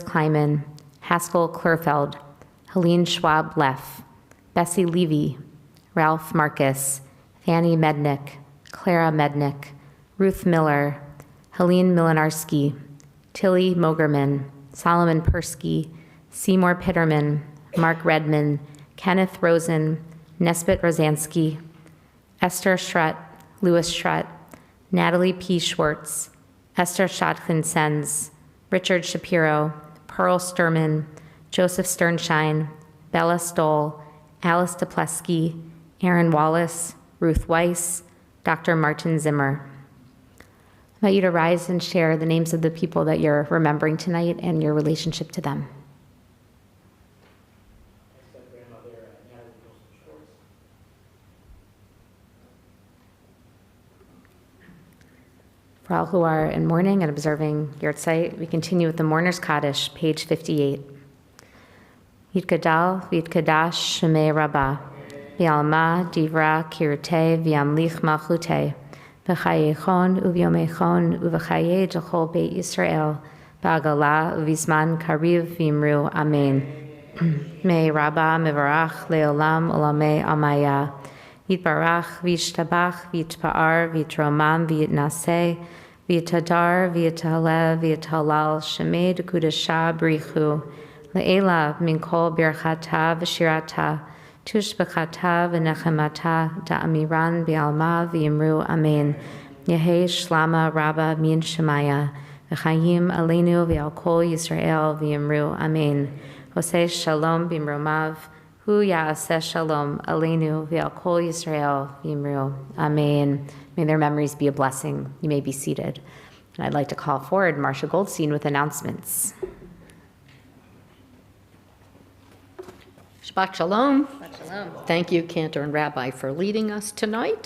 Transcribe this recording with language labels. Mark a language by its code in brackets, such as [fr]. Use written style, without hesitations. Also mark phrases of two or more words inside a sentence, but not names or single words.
[en] Kleiman, Haskell Klurfeld, Helene Schwab-Leff, Bessie Levy, Ralph Marcus, Fanny Mednick, Clara Mednick, Ruth Miller, Helene Milinarski, Tilly Mogerman, Solomon Persky, Seymour Pitterman, Mark Redman, Kenneth Rosen, Nesbit Rosansky, Esther Schrutt, Louis Schrutt, Natalie P. Schwartz, Esther Schottkin-Sens, Richard Shapiro, Pearl Sturman, Joseph Sternshine, Bella Stoll, Alice Duplesky, Aaron Wallace, Ruth Weiss, Dr. Martin Zimmer. I invite you to rise and share the names of the people that you're remembering tonight and your relationship to them. For all who are in mourning and observing Yahrzeit, we continue with the Mourner's Kaddish, page 58. [arc] יתגדל ויתקדש שמה רבא, בעלמא די ברא כרעותה וימליך מלכותה, בחייכון וביומיכון ובחיי דכל בית ישראל, בעגלא ובזמן קריב ואמרו אמן. יהא רבא מברך לעלם עלמי עלמיא, יתברך וישתבח ויתפאר ויתרומם ויתנשא, ויתהדר ויתעלה ויתהלל שמה דקדשא בריך הוא לעלא מן כל ברכתא ושירתא תשבחתא ונחמתא דאמירן בעלמא ואמרו אמן. יהא שלמא רבא מן שמיא וחיים עלינו ועל כל ישראל ואמרו אמן. [he] עושה שלום במרומיו הוא יעשה שלום עלינו ועל כל ישראל ואמרו אמן. [en] May their memories be a blessing. You may be seated. And I'd like to call forward Marcia Goldstein with announcements. [he] שבת שלום. [en] Thank you, Cantor and Rabbi, for leading us tonight.